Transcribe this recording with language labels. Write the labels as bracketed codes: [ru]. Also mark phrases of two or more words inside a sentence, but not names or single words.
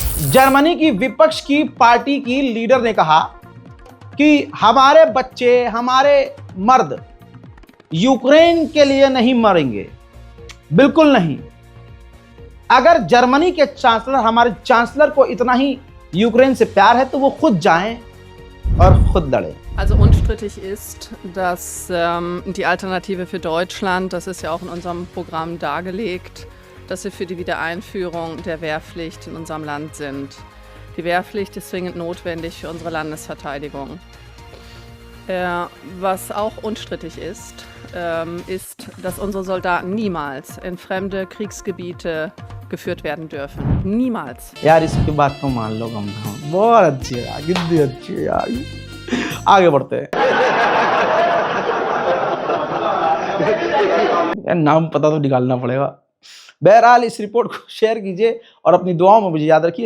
[hi] जर्मनी की विपक्ष की पार्टी की लीडर ने कहा कि हमारे बच्चे, हमारे मर्द यूक्रेन के लिए नहीं मरेंगे, बिल्कुल नहीं। अगर जर्मनी के चांसलर, हमारे चांसलर को इतना ही यूक्रेन से प्यार है तो वो खुद जाएं और खुद लड़ें। [de] Also unstrittig ist, dass die Alternative für Deutschland, das ist ja auch in unserem Programm dargelegt, dass wir für die Wiedereinführung der Wehrpflicht in unserem Land sind. Die Wehrpflicht ist zwingend notwendig für unsere Landesverteidigung. Was auch unstrittig ist, ist, dass unsere Soldaten niemals in fremde Kriegsgebiete geführt werden dürfen. Niemals. [hi] यार इसकी बात तो मान लो कम से कम। बहुत अच्छी है यार, कितनी अच्छी है यार। आगे बढ़ते हैं। यार नाम पता तो निकालना पड़ेगा। बहरहाल इस रिपोर्ट को शेयर कीजिए और अपनी दुआओं में मुझे याद रखिए।